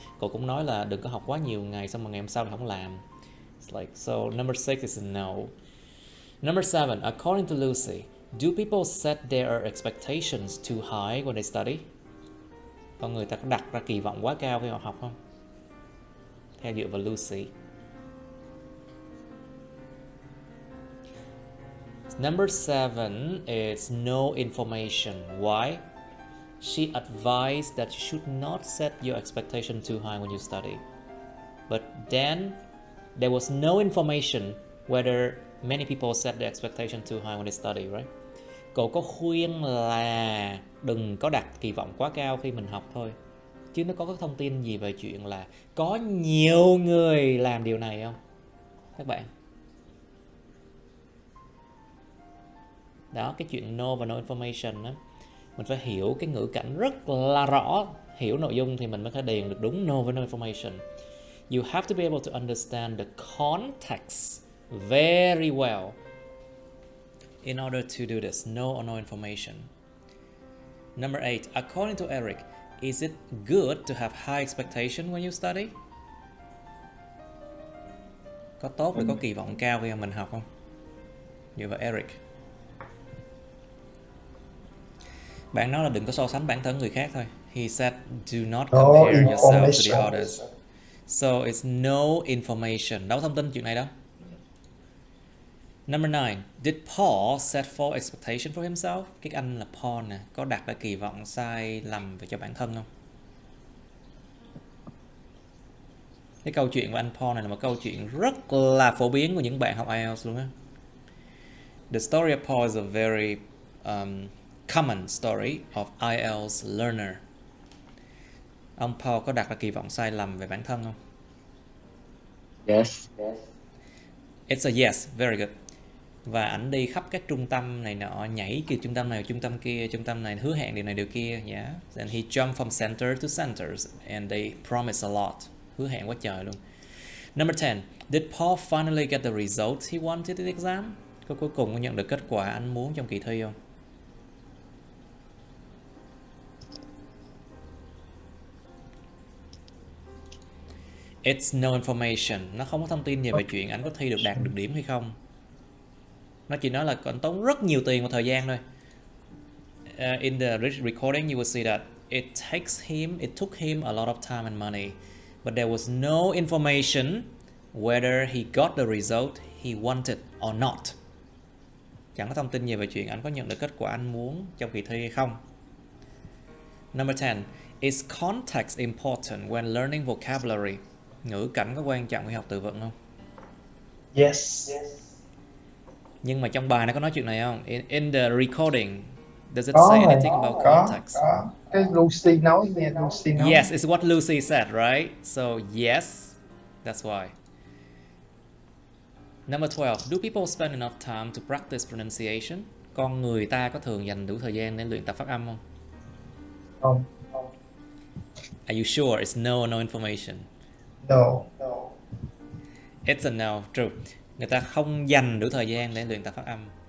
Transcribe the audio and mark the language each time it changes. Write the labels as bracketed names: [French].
[Vietnamese] Cô cũng nói là đừng có học quá nhiều ngày xong mà ngày hôm sau thì không làm. [English] It's like, so number 6 is a no. Number 7, according to Lucy, do people set their expectations too high when they study? [Vietnamese] Con người ta có đặt ra kỳ vọng quá cao khi họ học không? Theo dựa vào Lucy. [English] Number 7 is no information. Why? She advised that you should not set your expectation too high when you study. But then there was no information whether many people set their expectation too high when they study, right? [Vietnamese] Cô có khuyên là đừng có đặt kỳ vọng quá cao khi mình học thôi. Chứ nó có thông tin gì về chuyện là có nhiều người làm điều này không? Các bạn. Đó, cái chuyện no và no information đó, mình phải hiểu cái ngữ cảnh rất là rõ. Hiểu nội dung thì mình mới có điền được đúng no và no information. [English] You have to be able to understand the context very well in order to do this. No or no information. Number 8, according to Eric, is it good to have high expectation when you study? [Vietnamese] Có tốt để có kỳ vọng cao khi mình học không? Dựa vào Eric. Bạn nói là đừng có so sánh bản thân người khác thôi. [English] He said do not compare yourself to the others. So it's no information. [Vietnamese] Đâu có thông tin chuyện này đâu. [English] Number 9, did Paul set false expectation for himself? [Vietnamese] Cái anh là Paul nè, có đặt ra kỳ vọng sai lầm về cho bản thân không? Cái câu chuyện của anh Paul này là một câu chuyện rất là phổ biến của những bạn học IELTS luôn á. [English] The story of Paul is a very common story of IELTS learner. [Vietnamese] Ông Paul có đặt ra kỳ vọng sai lầm về bản thân không? [English] Yes. It's a yes, very good. [Vietnamese] Và ảnh đi khắp các trung tâm này nọ, nhảy từ trung tâm này trung tâm kia, trung tâm này hứa hẹn điều này điều kia, yeah. [English] And he jumped from center to centers and they promised a lot. [Vietnamese] Hứa hẹn quá trời luôn. [English] Number 10, did Paul finally get the results he wanted in the exam? [Vietnamese] Có cuối cùng có nhận được kết quả anh muốn trong kỳ thi không? [English] It's no information. [Vietnamese] Nó không có thông tin gì về chuyện anh có thi được đạt được điểm hay không. Nó chỉ nói là còn tốn rất nhiều tiền và thời gian thôi. [English] In the recording you will see that it took him a lot of time and money, but there was no information whether he got the result he wanted or not. [Vietnamese] Chẳng có thông tin gì về chuyện anh có nhận được kết quả anh muốn trong kỳ thi hay không. [English] Number 10, is context important when learning vocabulary? [Vietnamese] Ngữ cảnh có quan trọng khi học từ vựng không? [English] Yes. [Vietnamese] Nhưng mà trong bài này có nói chuyện này không? [English] In the recording, does it say anything about context? [Vietnamese] Có. Cái Lucy nói nghe, Lucy nói. [English] Yes, it's what Lucy said, right? So yes, that's why. Number 12, do people spend enough time to practice pronunciation? [Vietnamese] Con người ta có thường dành đủ thời gian để luyện tập phát âm không? Không. [English] Are you sure it's no information? No. It's a no, true. [Vietnamese] Người ta không dành đủ thời gian để luyện tập phát âm.